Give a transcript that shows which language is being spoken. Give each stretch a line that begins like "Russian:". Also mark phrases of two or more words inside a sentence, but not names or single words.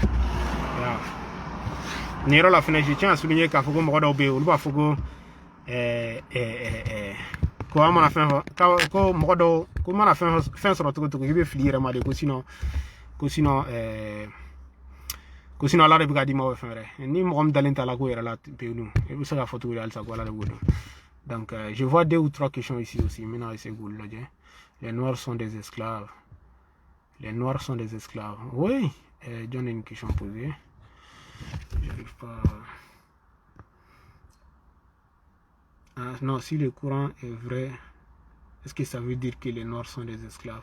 Bambara: nin yɔrɔ la fɛnɛ
French: je tiens à souligner
Bambara: k'a fɔ ko mɔgɔ dɔw bɛ yen olu b'a fɔ ko ko an mana fɛn fɔ ko mɔgɔ dɔw ko mana fɛn sɔrɔ cogo cogo i bɛ fili i yɛrɛ ma de ko sinon ala de bɛ ka d'i ma o fɛn wɛrɛ ni mɔgɔ min dalen t'a la ko yɛrɛ la pewu i bɛ se k'a fɔ cogo di halisa ko ala de b'o dɔn
French: donc je vois 2 ou 3 questions ici aussi
Bambara: n bɛna essayer k'olu lajɛ
French: les noirs sont des esclaves oui John a une question posée j'arrive pas non, si le courant est vrai, est-ce que ça veut dire que les noirs sont des esclaves?